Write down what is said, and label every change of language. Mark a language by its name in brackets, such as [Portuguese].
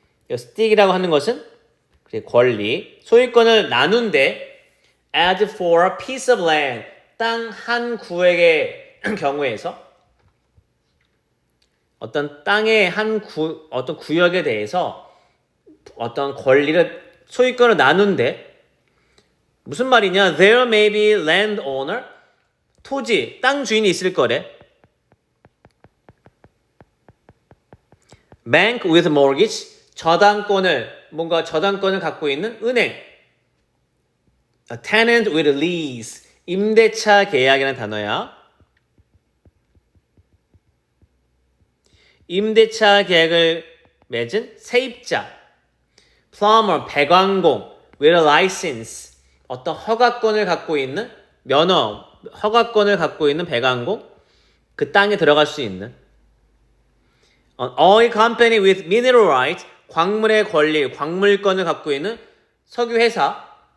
[Korean] stick이라고 하는 것은 권리, 소유권을 나눈데 [English] as for a piece of land [Korean] 땅 한 구역의 경우에서 어떤 땅의 어떤 구역에 대해서 어떤 권리를 소유권을 나눈데 무슨 말이냐? [English] There may be landowner [Korean] 토지 땅 주인이 있을 거래. [English] Bank with mortgage [Korean] 저당권을 갖고 있는 은행. [English] A tenant with lease [Korean] 임대차 계약이라는 단어야. 임대차 계약을 맺은 세입자. Plumber 배관공 [English] with a license [Korean] 어떤 허가권을 갖고 있는 허가권을 갖고 있는 배관공 그 땅에 들어갈 수 있는 [English] An oil company with mineral rights [Korean] 광물의 권리, 광물권을 갖고 있는 석유 회사.